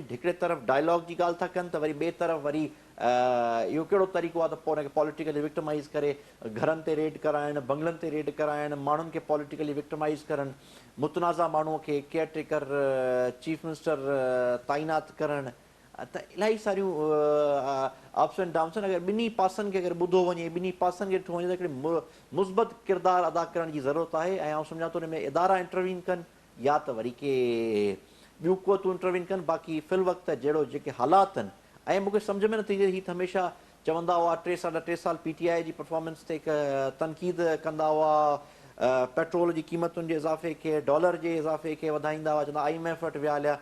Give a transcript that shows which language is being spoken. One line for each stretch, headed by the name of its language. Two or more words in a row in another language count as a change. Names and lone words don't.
Sindhi: हिकिड़े तरफ़ डायलॉग जी ॻाल्हि था कनि, त वरी ॿिए तरफ़ वरी इहो कहिड़ो तरीक़ो आहे त पोइ हुनखे
English: politically victimize
Sindhi: करे घरनि ते रेड कराइणु, बंगलनि ते रेड कराइणु, माण्हुनि खे
English: politically victimize
Sindhi: करणु, मुतनाज़ा माण्हूअ खे
English: caretaker chief minister
Sindhi: तइनात करणु, त इलाही सारियूं
English: ups and downs
Sindhi: आहिनि। अगरि ॿिन्ही पासनि खे अगरि ॿुधो वञे, ॿिन्ही पासनि खे ॾिठो वञे त हिकिड़े मुस्बत किरदारु अदा करण जी ज़रूरत आहे। ऐं आउं सम्झां थो हुन में इदारा इंटरवीन कनि या त वरी के ॿियूं क़ुवतूं इंटरवीन कनि। बाक़ी फ़िल वक़्तु जहिड़ो जेके हालात आहिनि, ऐं मूंखे सम्झ में नथी अचे, ही त हमेशह चवंदा हुआ 3 साल PTI जी परफॉर्मेंस ते तनक़ीद कंदा हुआ, पेट्रोल जी क़ीमतुनि जे इज़ाफ़े खे, डॉलर जे इज़ाफ़े खे वधाईंदा हुआ, चवंदा IMF वटि विया हलिया।